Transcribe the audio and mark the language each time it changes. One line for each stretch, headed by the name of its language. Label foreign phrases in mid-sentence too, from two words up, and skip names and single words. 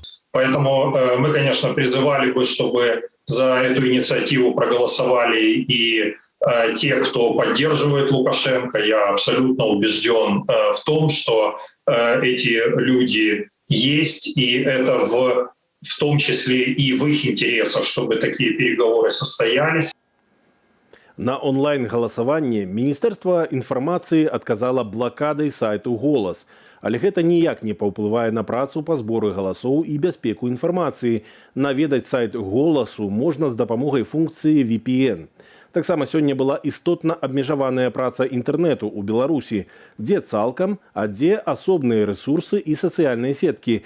Russian: Поэтому мы, конечно, призывали бы, чтобы за эту инициативу проголосовали и те, кто поддерживает Лукашенко. Я абсолютно убежден в том, что эти люди есть, и это в том числе и в их интересах, чтобы такие переговоры состоялись.
Belarusian: На онлайн-галасаванне Міністэрства інфармацыі адказала блакадай сайту «Голас». Але гэта ніяк не паўплывае на працу па зборы галасоў і бяспеку інфармацыі. Наведаць сайт «Голасу» можна з дапамогай функцыі VPN. Таксама сёння была істотна абмежаваная праца інтэрнэту ў Беларусі, дзе цалкам, а дзе асобныя рэсурсы і сацыяльныя сеткі.